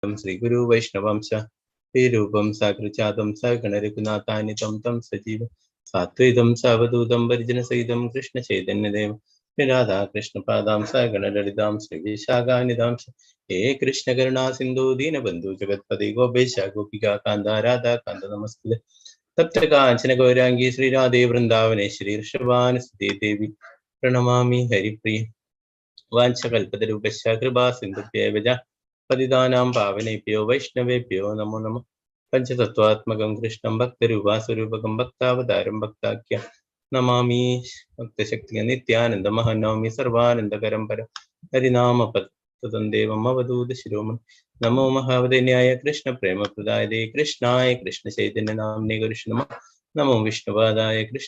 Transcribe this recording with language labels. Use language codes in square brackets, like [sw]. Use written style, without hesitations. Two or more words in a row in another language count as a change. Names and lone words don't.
[sa] ശ്രീ ഗുരു വൈഷ്ണവംശ ശ്രീരൂപം സകൃചാതം സഗണരഘുനാഥാനിതം തം സജീവം സാത്വികം സവധൂതം പരിജനസഹിതം കൃഷ്ണ ചൈതന്യദേവം രാധാകൃഷ്ണ പാദാം സഗണലളിതാം ശ്രീ വിശാഖാനിതാം ഹേ കൃഷ്ണ കരുണാ സിന്ധു ദീനബന്ധു ജഗത്പതി ഗോപേശ ഗോപികാ കാന്ത രാധാ കാന്ത നമസ്തേ തപ്ത കാഞ്ചന ഗൗരാംഗി ശ്രീരാധേ വൃന്ദാവനേശ്വരി ഋഷഭാനുസുതേ ദേവി പ്രണമാമി ഹരിപ്രിയ വാഞ്ചകൽപതരൂപശ്ച കൃപാ സിന്ധുഭ്യേവ പതിതാനാം പാവനേഭ്യോ വൈഷ്ണവേഭ്യോ നമോ നമഃ പഞ്ചതത്വാത്മകം കൃഷ്ണം ഭക്തരൂപാസ്വരൂപകം ഭക്താവതാരം ഭക്താഖ്യ നമാമി ഭക്തശക്തി നിത്യാനന്ദമഹനൗമി സർവാനന്ദകരം പരം ഹരിനാമപതം ദേവം അവധൂത ശിരോമണി നമോ മഹാവദന്യായ കൃഷ്ണ പ്രേമപ്രദായതേ കൃഷ്ണായ കൃഷ്ണ ചൈതന്യ നാമ്നേ ഗുരുഷ് നമഃ നമോ വിഷ്ണുപാദായ കൃഷ്ണ